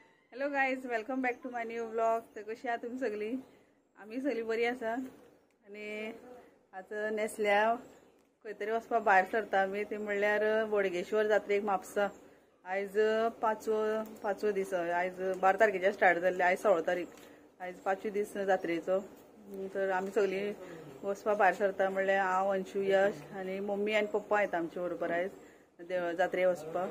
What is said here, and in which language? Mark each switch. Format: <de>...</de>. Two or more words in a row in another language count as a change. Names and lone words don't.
<en>Hello guys, welcome back to my new blog.</en> <mr>तर कशी आहात तुम्ही सगळी?</mr> <kok>आम्ही सगळी बरी आसा. आणि आता नेसल्या खंय वचपा भायर सरता आमी. ते म्हणल्यार बोडगेश्वर जात्रेक म्हापसा. आयज पांचवो दीस. आयज 12 तारखेच्या स्टार्ट जाल्ले, आयज 16 तारीख. आयज 5 दीस जात्रेचो. तर आमी सगळी वचपा भायर सरता. म्हणल्यार हांव, अंशू, यश आनी मम्मी आनी पप्पा येता आमचे बरोबर आयज जात्रेक वचपाक.</kok>